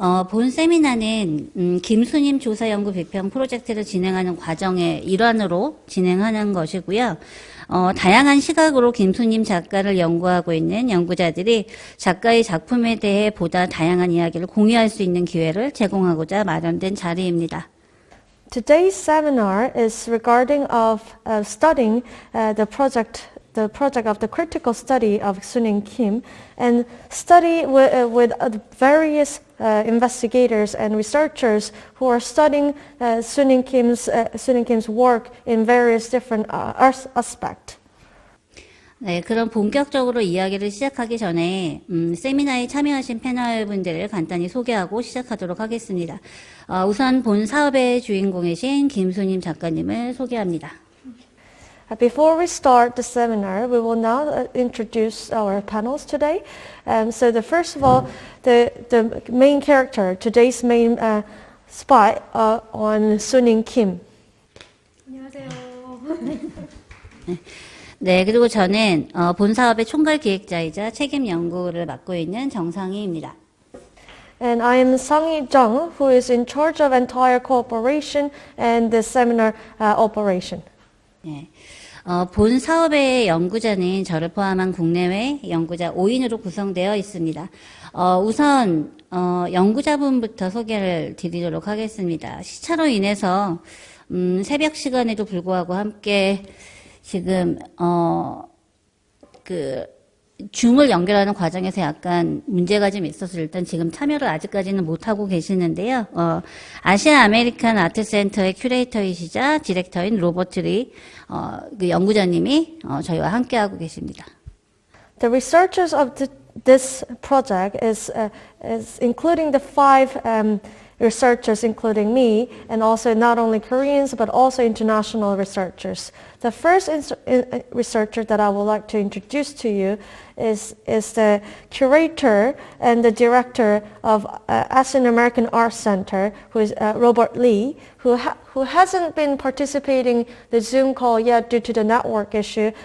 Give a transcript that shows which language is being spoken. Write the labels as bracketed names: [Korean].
[Korean] 본 세미나는 김수님 조사 연구 비평 프로젝트를 진행하는 과정의 일환으로 진행하는 것이고요. 다양한 시각으로 김수님 작가를 연구하고 있는 연구자들이 작가의 작품에 대해 보다 다양한 이야기를 공유할 수 있는 기회를 제공하고자 마련된 자리입니다. [English] Today's seminar is regarding of studying the project of the critical study of Soonim Kim, and study with various investigators and researchers who are studying Soonim Kim's work in various different aspects. [Korean] 네, 그럼 본격적으로 이야기를 시작하기 전에 세미나에 참여하신 패널분들을 간단히 소개하고 시작하도록 하겠습니다. 우선 본 사업의 주인공이신 김수님 작가님을 소개합니다. [English] Before we start the seminar, we will now introduce our panels today. So first of all, the main character, today's main spot on Soonim Kim. [Korean] 안녕하세요. 네, 그리고 저는 본 사업의 총괄 기획자이자 책임 연구를 맡고 있는 정상희입니다. [English] And I am Sanghee Jung, who is in charge of entire cooperation and the seminar operation. [Korean] 네. 본 사업의 연구자는 저를 포함한 국내외 연구자 5인으로 구성되어 있습니다. 우선 연구자분부터 소개를 드리도록 하겠습니다. 시차로 인해서 새벽 시간에도 불구하고 함께 지금 줌을 연결하는 과정에서 약간 문제가 좀 있어서 일단 지금 참여를 아직까지는 못하고 계시는데요. 아시아 아메리칸 아트센터의 큐레이터이시자 디렉터인 로버트 리 그 연구자님이 저희와 함께하고 계십니다. [English] The researchers of this project is including the five researchers, including me, and also not only Koreans but also international researchers. The first researcher that I would like to introduce to you is the curator and the director of Asian American Art Center, who is Robert Lee, who hasn't been participating the Zoom call yet due to the network issue.